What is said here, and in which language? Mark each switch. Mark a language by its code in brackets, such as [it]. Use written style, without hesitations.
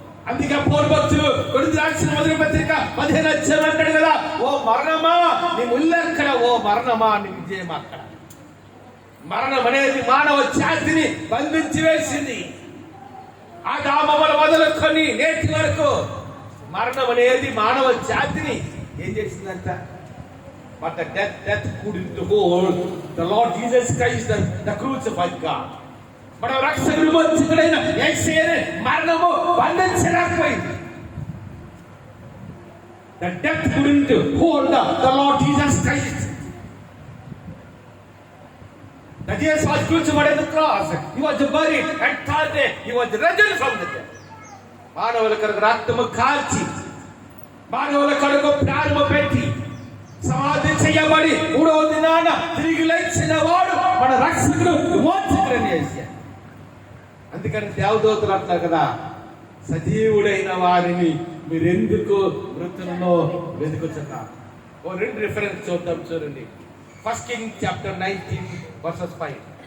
[te] అందుకే పౌరభక్తులు కొరింథీ రాసిన మొదటి పత్రిక 15వ అధ్యాయం అంటాడు కదా, ఓ మరణమా నీ ముల్లెక్కడ, ఓ మరణమా నీ విజయం అక్కడ. మరణం అనేది మానవ జాతిని బంధించి వేసింది. ఆదాముల మొదలుకొని నేటి వరకు మరణం అనేది మానవ జాతిని ఏం చేసిందంట? [en] But the death couldn't hold the Lord Jesus Christ, the crucified God. [te] మన రక్షకుడు మోర్చకుడైన యేసయ్యని మరణము బంధించలేకపోయింది. [en] The death couldn't hold the Lord Jesus Christ. That Jesus was crucified on the cross. He was buried, and third day he was risen from the dead. [te] మానవుల కొరకు రక్తము కాల్చి, మానవుల కొరకు ప్రాణము పెట్టి, సమాధి చేయబడి 3వ దినాన తిరిగి లేచిన వాడు మన రక్షకుడు మోర్చకుడైన యేసయ్య. అందుకని దేవదూతలు అంటారు కదా, సజీవుడైన వారిని మీరెందుకు మృతులలో వెతుకుతున్నారు. ఓ 2 రిఫరెన్స్ చూద్దాం. చూడండి, [en] 1 Kings chapter 19 verses 5.